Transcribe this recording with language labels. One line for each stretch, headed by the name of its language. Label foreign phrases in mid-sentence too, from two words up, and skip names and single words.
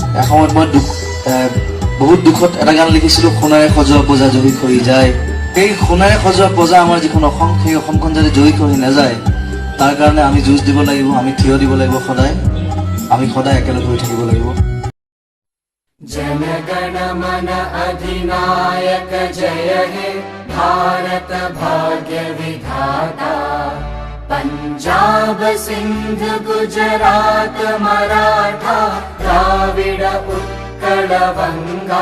Assamese: সময়ত মই বহুত দুখত এটা গান লিখিছিলোঁ, সোণাৰে সজোৱা পজা জহি খহি যায়। সেই সোণাৰে সজোৱা পজা আমাৰ যিখন অসম, সেই অসমখন যাতে জহি খহি নাযায় তাৰ কাৰণে আমি যুঁজ দিব লাগিব, আমি থিয় দিব লাগিব সদায়, আমি সদায় একেলগ হৈ থাকিব লাগিব।
Bangla: জন গণ মন অধিনায়ক জয় হে ভারত ভাগ্য বিধাতা। পঞ্জাব সিন্ধ গুজরাট মরাঠা দ্রাবিড় উৎকল বঙ্গ।